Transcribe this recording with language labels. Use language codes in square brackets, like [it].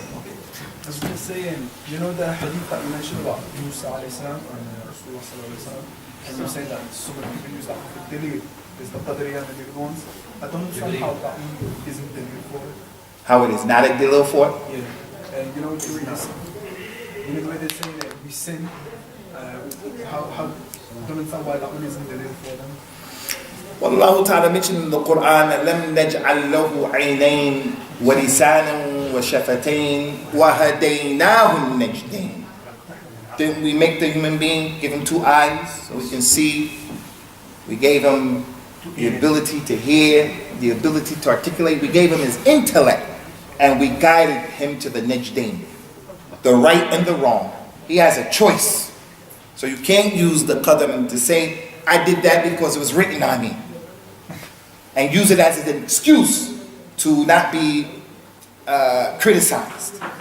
[en] I was going to say, you know the hadith that you mentioned about Musa alayhi salam and Rasulullah sallallahu alayhi wasallam, and you say that so many people use that for delil, is the Qadariya and the other ones. I don't understand how that isn't delil for it. How it is not a delil for it? Yeah. And you know what you read this? You know the way they say that we sin, how don't understand why that one isn't delil for them. Well, Allah Ta'ala mentioned in the Quran, [ar] لَمْ نَجْعَلْ لَهُ عَيْنَيْنِ وَلِسَانًا وَشَفَتَيْنِ وَهَدَيْنَاهُ النَّجْدَيْنِ. [en] Didn't we make the human being, give him 2 eyes so he can see? We gave him the ability to hear, the ability to articulate. We gave him his intellect, and we guided him to the najdain, the right and the wrong. He has a choice. So you can't use the qadr to say, I did that because it was written on me, and use it as an excuse to not be criticized.